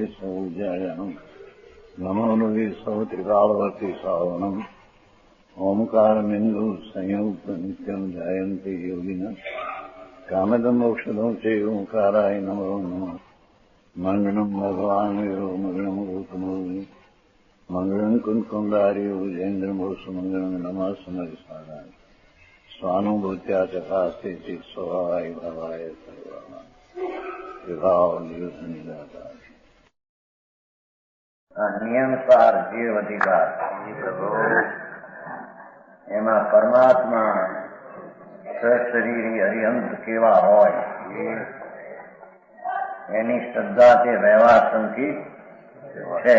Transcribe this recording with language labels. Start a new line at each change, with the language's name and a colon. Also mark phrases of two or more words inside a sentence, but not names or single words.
Sanskrit: सौजायानम् नमो लोये सौत्रिकालवर्ति सावनम् ओंकारमिन्दु संयुक्त नित्यम् जायन्ते योगिनः कामदमोक्षदं च ओंकाराय नमो नमः मङ्गलम् भगवान् वीरो मङ्गलम् गौतमोऽग्नि मङ्गलम् कुन्कुण्डार्यो विजेन्द्रमोसुमङ्गलम् नमः समरिसाराय स्वानुभूत्या चकास्ते चित् स्वभावाय भावाय सर्वाणाम् विभाव नियुद्धनिदाता
Gujarati: નિયમસાર જીવ અધિકાર એમાં પરમાત્મા સશરીરી અરિહંત કેવા હોય એની શ્રદ્ધા તે વ્યવહાર સંકિત છે.